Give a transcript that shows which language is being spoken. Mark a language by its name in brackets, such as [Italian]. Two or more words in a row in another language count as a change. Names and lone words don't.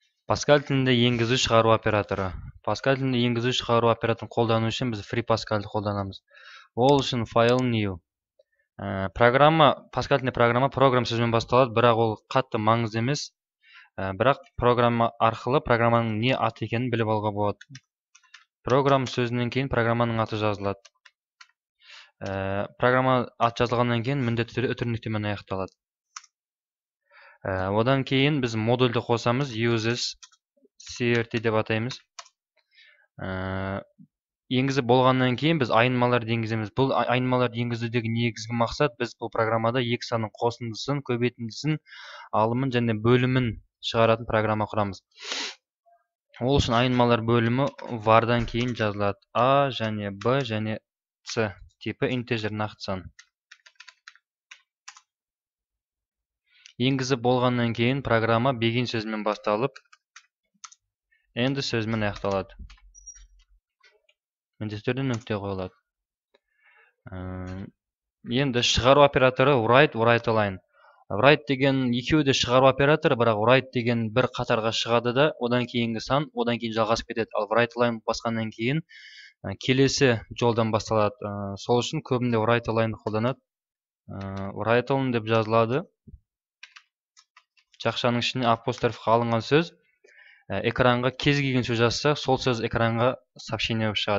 [Kazakh] Pascal тілінде енгізу шығару операторы. Pascal тілінде енгізу шығару операторын қолдану үшін біз free Pascal'ды қолданамыз. Ол үшін [English] file new. [Kazakh] Pascal тілінде программа сөзбен басталады, бірақ ол қатты маңызды емес. Бірақ программа арқылы программаның не аты екенін біліп алуға болады. Программа сөзінен кейін программаның аты жазылады. Программа аты жазылғаннан кейін міндетті түрде үтір нүктемен аяқталады. Одан кейін біз модульді қосамыз, [English] uses crt [Kazakh] деп атаймыз. Енгізіп болғаннан кейін біз айнымаларды енгіземіз. Бұл айнымаларды енгізудегі негізгі мақсат біз бұл программада екі санның қосындысын, көбейтіндісін, алымын және бөлімін шығаратын программа құрамыз. Ол үшін айнымалар бөлімі var'дан кейін жазылады. A және B және C типі integer нақты сан. Енгізіп болғаннан кейін программа begin сөзімен басталып, end сөзімен аяқталады. Міндетті түрде нүкте қойылады. Енді шығару операторы [English] write line. [Kazakh] Write деген екеуі де шығару операторы, бірақ write деген бір қатарға шығады да, одан кейінгі сан, одан кейін жалғасып кетеді. Ал [English] write line [Kazakh] басқаннан кейін келесі жолдан басталады. Сол үшін көбінде [English] write line [Kazakh] қолданады. [English] Write line [Kazakh] деп жазылады. Жақшаның ішіне апострофқа алынған сөз, экранға кез келген сөз жазса, сол сөз экранға сообщение болып шығады.